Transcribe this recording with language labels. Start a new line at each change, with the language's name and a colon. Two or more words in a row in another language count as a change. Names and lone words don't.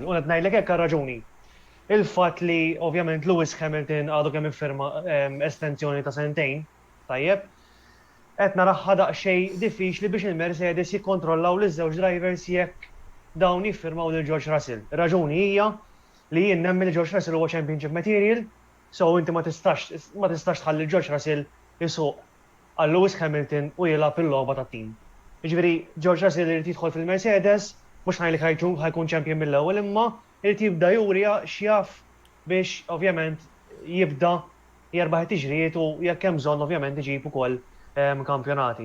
Maltese: U qed ngħidlek hekk raġuni. Il-fatt li ovvjament Lewis Hamilton għadu kemm iffirma estensjoni ta' sentejn, tajjeb, qed naraħħa daqsxejn diffiċli biex il-Mercedes jikkontrollaw liż-żewġ drivers jekk dawn jiffirmaw lil George Russell. Raġuni hija li jien nemmen li George Russell huwa
English: championship material,
Maltese: so inti ma tistax tħalli George Russell jisuq għal Lewis Hamilton u jilgħab il-logħba tat-tim. Jiġifieri George Russell irid jidħol fil-Mercedes mhux ngħidlek ħajkun champion mill-ewwel imma irid jibda jurija x'jaf biex ovvjament jibda jerbaħ it-tiġrijiet u jekk hemm bżonn ovvjament iġib ukoll kampjonati.